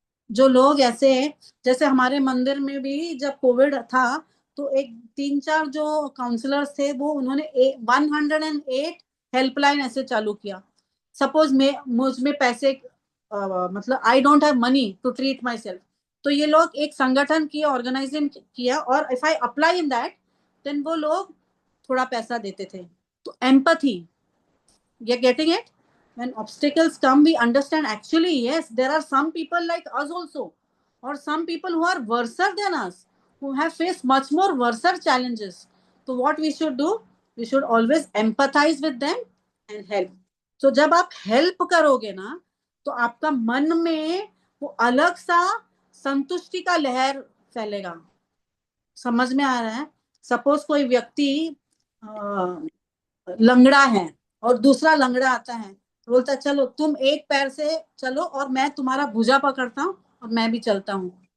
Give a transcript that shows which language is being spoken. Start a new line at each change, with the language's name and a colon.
Hindi: जो लोग ऐसे, जैसे हमारे मंदिर में भी जब कोविड था तो एक 3-4 जो काउंसलर्स थे वो उन्होंने 108 हेल्पलाइन ऐसे चालू किया। सपोज मुझ में पैसे मतलब I don't have money to treat my self, तो ये लोग एक संगठन किया, ऑर्गेनाइजेशन किया, और if I apply in that then वो लोग थोड़ा पैसा देते थे।
English: तो empathy, you're getting it? When obstacles come, we understand actually yes, there are some people like us also, or some people who are worse than us, who have faced much more worse challenges. So what we should do, we should always empathize with them and help.
Hindi: So जब आप help करोगे ना, तो आपका मन में वो अलग सा संतुष्टि का लहर फैलेगा। समझ में आ रहा है? सपोज कोई व्यक्ति लंगड़ा है और दूसरा लंगड़ा आता है, बोलता है चलो तुम एक पैर से चलो और मैं तुम्हारा भुजा पकड़ता हूँ और मैं भी चलता हूँ।